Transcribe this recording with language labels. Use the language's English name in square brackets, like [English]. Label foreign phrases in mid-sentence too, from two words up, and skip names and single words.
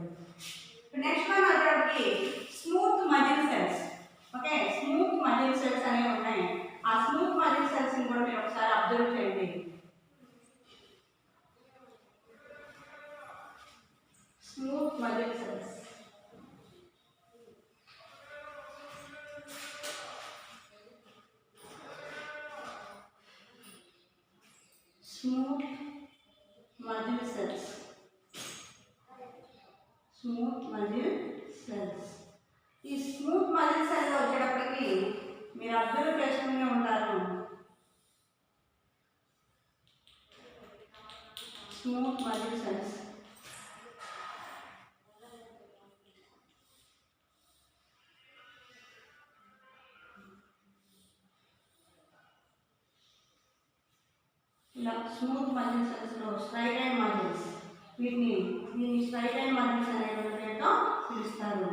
[English] next one వచ్చేటప్పటికి smooth muscle cells. okay, smooth muscle cells [Telugu] అనేవి ఉన్నాయి. ఆ [English] smooth muscle cells [Telugu] ని కూడా మీరు ఒకసారి అబ్జర్వ్ చేయండి. [English] smooth muscle cells smooth muscle cells. Smooth muscle cells. [Telugu] ఈ [English] smooth muscle cell [Telugu] వచ్చేటప్పటికి మీరు అబ్జర్వ్ చేసుకునే ఉంటారు. [English] smooth muscle cells ఇలా smooth muscle cellsలో straight and muscles, దీన్ని straight and muscles [Telugu] అనే పేరుతో పిలుస్తారు.